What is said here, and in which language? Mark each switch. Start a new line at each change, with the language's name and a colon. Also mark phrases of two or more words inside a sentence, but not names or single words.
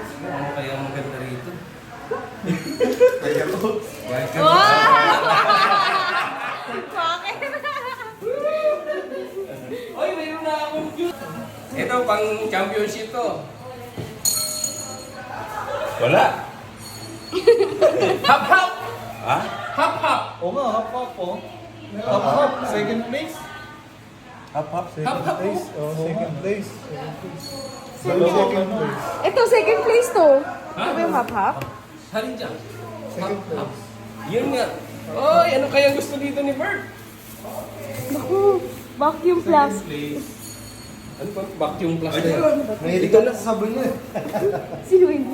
Filipino: Ano kaya ang maganda rito? Kaya to.
English: Welcome.
Filipino: Wow! Bakit? Oy, mayroon na akong cute. Ito, pang championship to. Wala. Hop, hop! Ha? Hop, hop! Oo nga, hap-hap po. Hap-hap.
English: Second place. Hap-hap. Hop, hop! Oh, second place. Second Ito, second place to. Ha?
Filipino: Ito ba yung hap-hap? Halin dyan.
English: Second Hop, hop. place.
Filipino: Yun nga. Oy, ano kaya gusto dito ni Bert? Naku, vacuum plus. Ano ba? Vacuum plus na yan. Mahilig ka na sa sabon niya. Sino yun?